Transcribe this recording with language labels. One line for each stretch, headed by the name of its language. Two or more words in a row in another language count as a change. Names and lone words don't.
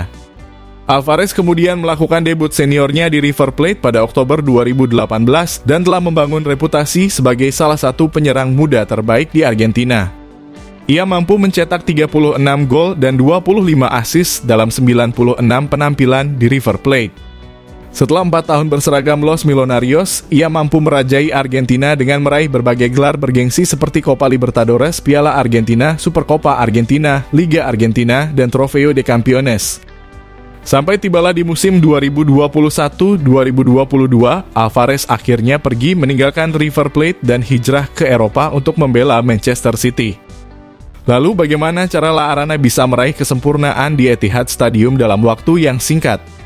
Indonesian: Alvarez kemudian melakukan debut seniornya di River Plate pada Oktober 2018 dan telah membangun reputasi sebagai salah satu penyerang muda terbaik di Argentina. Ia mampu mencetak 36 gol dan 25 assist dalam 96 penampilan di River Plate. Setelah 4 tahun berseragam Los Millonarios, ia mampu merajai Argentina dengan meraih berbagai gelar bergengsi seperti Copa Libertadores, Piala Argentina, Supercopa Argentina, Liga Argentina, dan Trofeo de Campeones. Sampai tibalah di musim 2021-2022, Alvarez akhirnya pergi meninggalkan River Plate dan hijrah ke Eropa untuk membela Manchester City. Lalu bagaimana cara La Arana bisa meraih kesempurnaan di Etihad Stadium dalam waktu yang singkat?